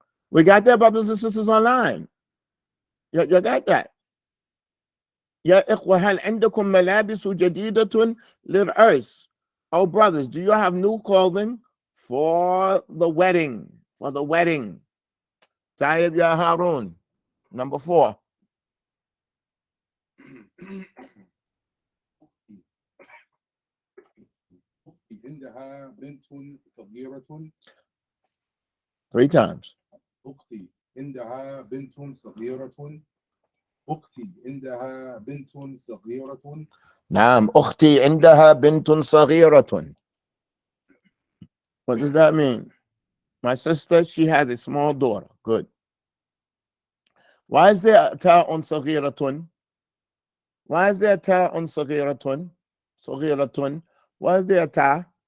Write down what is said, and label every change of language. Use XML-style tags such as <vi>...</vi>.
<en>We got that, brothers and sisters online. You got that.</en> <ar>يا إخوة هل عندكم ملابس جديدة للعرس?</ar> <en>Oh brothers, do you have new clothing for the wedding? For the wedding.</en> <ar>طيب يا هارون.</ar> <en>Number 4.</en> <ar>عندها بنت صغيرة.</ar> <en>3 times.</en> <ar>أختي عندها بنت صغيرة. أختي عندها بنت صغيرة. نعم أختي عندها بنت صغيرة.</ar> <en>What does that mean? My sister, she has a small daughter. Good. Why is there ta'un صغيرة? Why is there ta'un صغيرة? صغيرة. Why is there ta?</en>